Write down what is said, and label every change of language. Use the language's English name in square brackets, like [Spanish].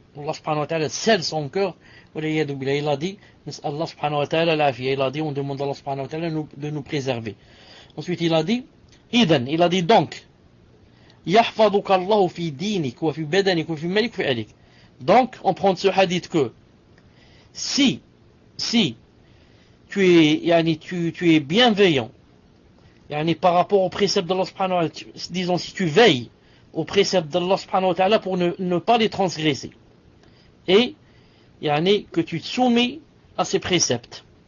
[French] Allah subhanahu wa ta'ala scelle son cœur. Il a dit Allah subhanahu wa ta'ala il a dit on demande à Allah subhanahu wa ta'ala de nous préserver. Ensuite il a dit donc [Arabic] يحفظك الله في دينك وفي بدنك وفي مالك وفي أهلك. [French] Donc on prend ce hadith que si tu es bienveillant par rapport aux préceptes d'Allah subhanahu wa ta'ala, disons si tu veilles aux préceptes d'Allah subhanahu wa ta'ala pour ne pas les transgresser, et que tu te soumets à ces préceptes.